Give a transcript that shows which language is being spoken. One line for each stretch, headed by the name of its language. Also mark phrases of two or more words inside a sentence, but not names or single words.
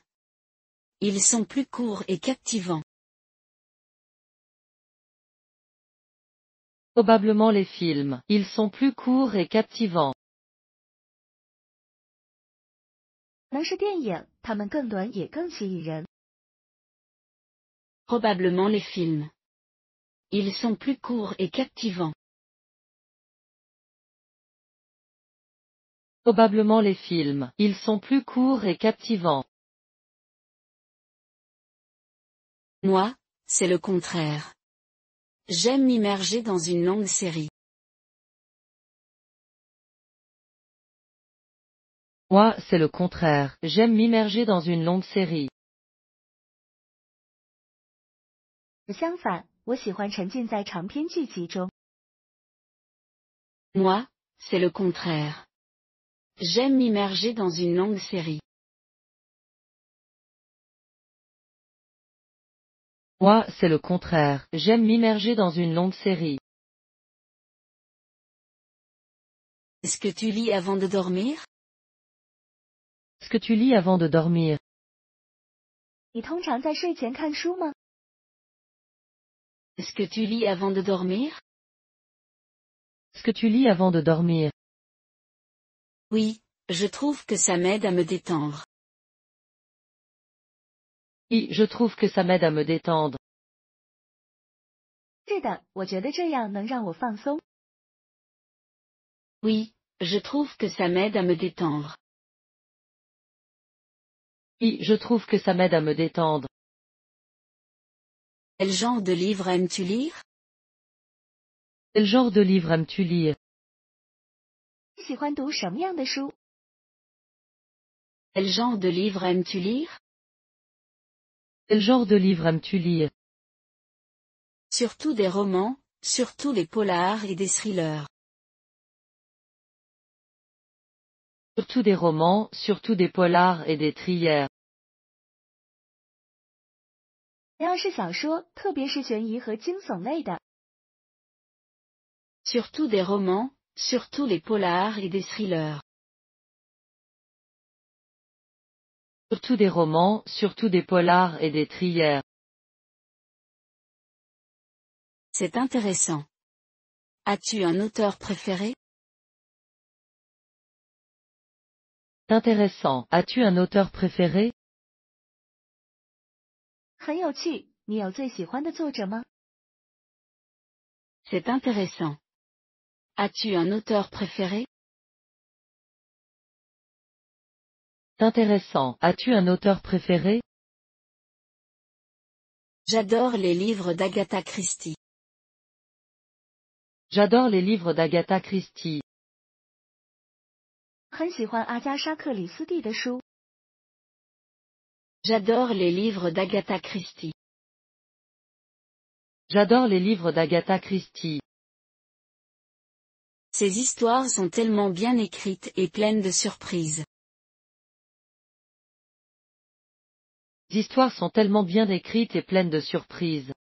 French: Ils sont plus courts et captivants. Probablement les films. Ils sont plus courts et captivants.
Chinese: 能是电影，它们更短也更吸引人。
French: Probablement les films. Ils sont plus courts et captivants. Probablement les films. Ils sont plus courts et captivants. Moi, c'est le contraire. J'aime m'immerger dans une longue série. Moi, c'est le contraire. J'aime m'immerger dans une longue série.
Chinese: 相反，我喜欢沉浸在长篇剧集中。
French: Moi, c'est le contraire. J'aime m'immerger dans une longue série. Moi, c'est le contraire. J'aime m'immerger dans une longue série. Est-ce que tu lis avant de dormir? Est-ce que tu lis avant de dormir?
Chinese: 你通常在睡前看书吗？
French: Est-ce que tu lis avant de dormir? Est-ce que tu lis avant de dormir? Oui, je trouve que ça m'aide à me détendre. Oui, je trouve que ça m'aide à me détendre.
Chinese: 是的，我觉得这样能让我放松。
French: Oui, je trouve que ça m'aide à me détendre. Oui, je trouve que ça m'aide à me détendre. Quel genre de livre aimes-tu lire? Quel genre de livre aimes-tu lire?
Chinese: 你喜欢读什么样的书？
French: Quel genre de livre aimes-tu lire? Quel genre de livre aimes-tu lire? Surtout des romans, surtout les polars et des thrillers. Surtout des romans, surtout des polars et des thrillers.
Chinese: 只要是小说，特别是悬疑和惊悚类的。
French: Surtout des romans, surtout les polars et des thrillers. Surtout des romans, surtout des polars et des thrillers. C'est intéressant. As-tu un auteur préféré? Intéressant. As-tu un auteur préféré?
Chinese: 很有趣，你有最喜欢的作者吗？
French: C'est intéressant. As-tu un auteur préféré? Intéressant. As-tu un auteur préféré? J'adore les livres d'Agatha Christie. J'adore les livres d'Agatha Christie.
Chinese: 很喜欢阿加莎·克里斯蒂的书。
French: J'adore les livres d'Agatha Christie. J'adore les livres d'Agatha Christie. Ces histoires sont tellement bien écrites et pleines de surprises. Les histoires sont tellement bien écrites et pleines de surprises.